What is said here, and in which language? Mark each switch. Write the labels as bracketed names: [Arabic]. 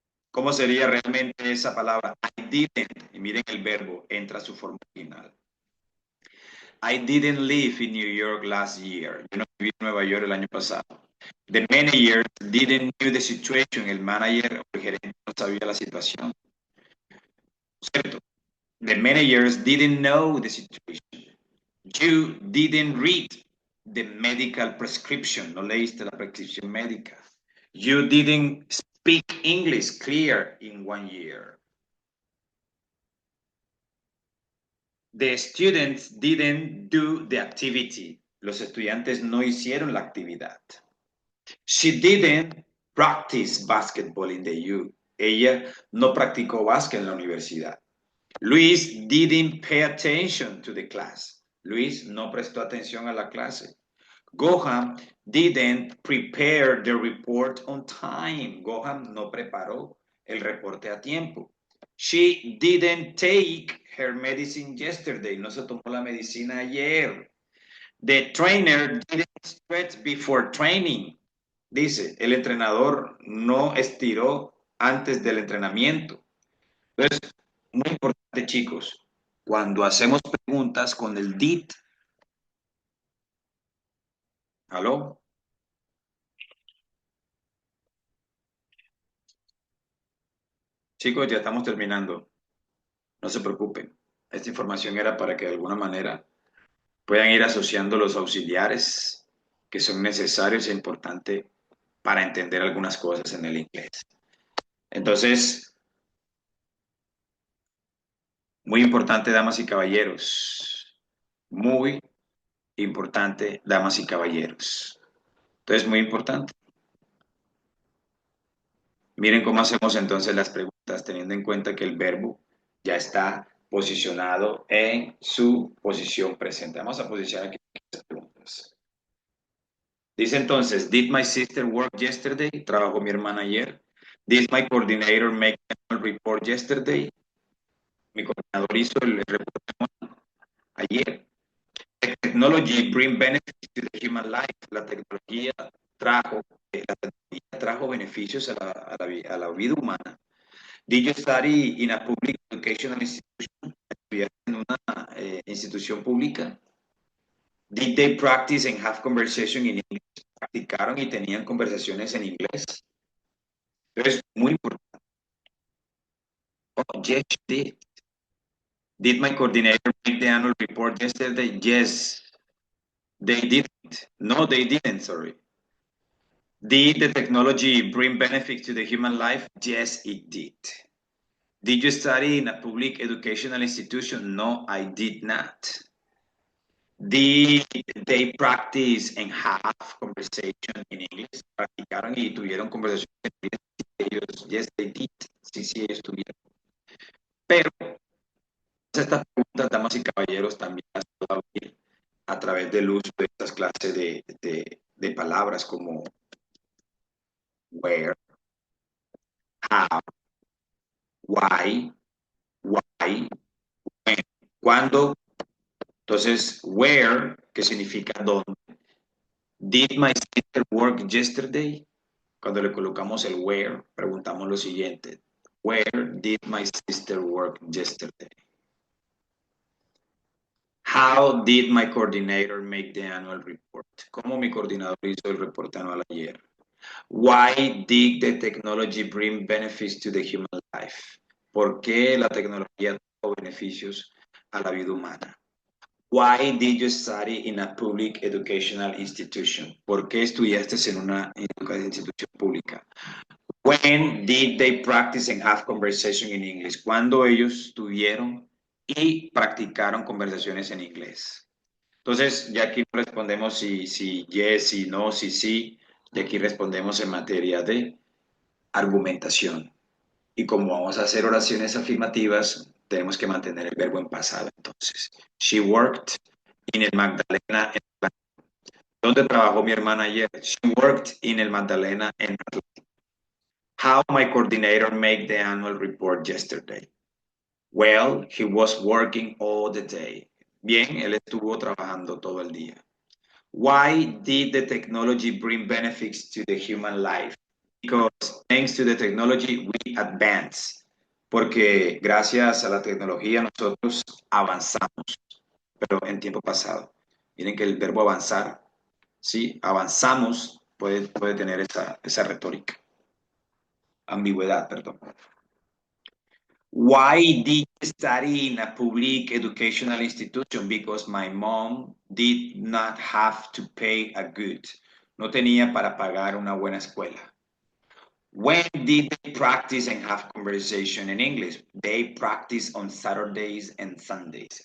[Spanish] ¿Cómo sería realmente esa palabra? [English] I didn't. [Spanish] Y miren el verbo, entra a su forma final. [English] I didn't live in New York last year. [Spanish] Yo no viví en Nueva York el año pasado. [English] The manager didn't knew the situation. [Spanish] El manager o el gerente no sabía la situación. ¿Cierto? [English] The managers didn't know the situation. You didn't read the medical prescription. [Spanish] No leíste la prescripción médica. [English] You didn't speak English clear in 1 year. The students didn't do the activity. [Spanish] Los estudiantes no hicieron la actividad. [English] She didn't practice basketball in the U. [Spanish] Ella no practicó básquet en la universidad. [English] Luis didn't pay attention to the class. [Spanish] Luis no prestó atención a la clase. [English] Gohan didn't prepare the report on time. [Spanish] Gohan no preparó el reporte a tiempo. [English] She didn't take her medicine yesterday. [Spanish] No se tomó la medicina ayer. [English] The trainer didn't stretch before training. [Spanish] Dice, el entrenador no estiró antes del entrenamiento. Entonces, muy importante, chicos, cuando hacemos preguntas con el did, ¿aló? Chicos, ya estamos terminando. No se preocupen. Esta información era para que de alguna manera puedan ir asociando los auxiliares que son necesarios e importantes para entender algunas cosas en el inglés. Entonces, muy importante, damas y caballeros. Muy importante, damas y caballeros. Entonces, muy importante. Miren cómo hacemos entonces las preguntas, teniendo en cuenta que el verbo ya está posicionado en su posición presente. Vamos a posicionar aquí las preguntas. Dice entonces, [English] did my sister work yesterday? [Spanish] ¿Trabajó mi hermana ayer? [English] Did my coordinator make a report yesterday? [Spanish] Mi coordinador hizo el reporte ayer. [English] Technology bring benefits to the human life. [Spanish] La tecnología trajo beneficios a la vida humana. [English] Did you study in a public educational institution? [Spanish] ¿Estudiaste en una institución pública? [English] Did they practice and have conversation in English? [Spanish] ¿Practicaron y tenían conversaciones en inglés? Entonces, muy importante. [English] Oh, yes, she did. Did my coordinator make the annual report yesterday? Yes, they didn't. No, they didn't, sorry. Did the technology bring benefits to the human life? Yes, it did. Did you study in a public educational institution? No, I did not. Did they practice and have conversation in English? [Spanish] Practicaron y tuvieron conversaciones en inglés. Ellos, [English] yes, they did. [Spanish] Sí, sí, ellos tuvieron. Pero estas preguntas, damas y caballeros, también las puedo abrir a través del uso de estas clases de palabras como where, how, why, when. ¿Cuándo? Entonces, where, que significa dónde. [English] Did my sister work yesterday? [Spanish] Cuando le colocamos el where, preguntamos lo siguiente. [English] Where did my sister work yesterday? How did my coordinator make the annual report? [Spanish] ¿Cómo mi coordinador hizo el reporte anual ayer? [English] Why did the technology bring benefits to the human life? [Spanish] ¿Por qué la tecnología trajo beneficios a la vida humana? [English] Why did you study in a public educational institution? [Spanish] ¿Por qué estudiaste en una institución pública? [English] When did they practice and have conversation in English? [Spanish] ¿Cuándo ellos tuvieron y practicaron conversaciones en inglés? Entonces, ya aquí no respondemos si yes, si no, si sí. Y aquí respondemos en materia de argumentación. Y como vamos a hacer oraciones afirmativas, tenemos que mantener el verbo en pasado. [English] Entonces, she worked in el Magdalena. [Spanish] ¿Dónde trabajó mi hermana ayer? [English] She worked in el Magdalena en How my coordinator made the annual report yesterday. Well, he was working all the day. [Spanish] Bien, él estuvo trabajando todo el día. [English] Why did the technology bring benefits to the human life? Because thanks to the technology we advance. [Spanish] Porque gracias a la tecnología nosotros avanzamos, pero en tiempo pasado. Miren que el verbo avanzar, sí, avanzamos, puede tener esa retórica, ambigüedad, perdón. [English] Why did you study in a public educational institution? Because my mom did not have to pay a good. [Spanish] No tenía para pagar una buena escuela. [English] When did they practice and have conversation in English? They practice on Saturdays and Sundays.